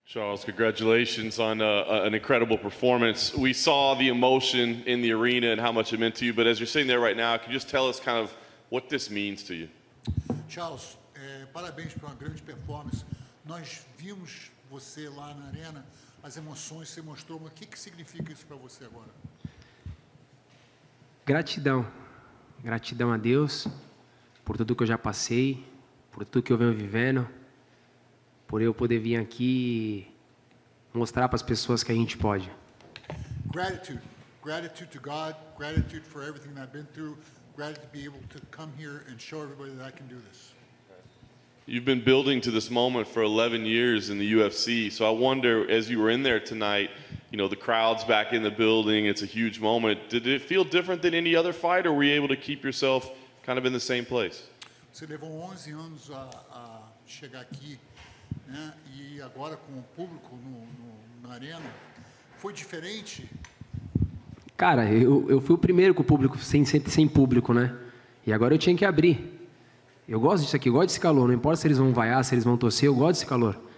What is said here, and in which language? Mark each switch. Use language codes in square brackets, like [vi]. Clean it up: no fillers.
[en] Charles, congratulations on an incredible performance. We saw the emotion in the arena and how much it meant to you, but as you're sitting there right now, can you just tell us kind of what this means to you? [pt] Charles, parabéns por uma grande performance. Nós vimos você lá na arena, as emoções você mostrou, mas o que significa isso para você agora? Gratidão. Gratidão a Deus por tudo que eu já passei, por tudo que eu venho vivendo, por eu poder vir aqui e mostrar para as pessoas que a gente pode. [en] Gratitude. Gratitude to God, gratitude for everything that I've been through, gratitude to be able to come here and show everybody that I can do this. You've been building to this moment for 11 years in the UFC, so I wonder, as you were in there tonight, you know, the crowd's back in the building, it's a huge moment. Did it feel different than any other fight, or were you able to keep yourself kind of in the same place? [pt] Você levou 11 anos a chegar aqui, né? E agora com o público na arena, foi diferente? Cara, eu fui o primeiro com o público, sem público, né? E agora eu tinha que abrir. Eu gosto disso aqui, eu gosto desse calor. Não importa se eles vão vaiar, se eles vão torcer, eu gosto desse calor.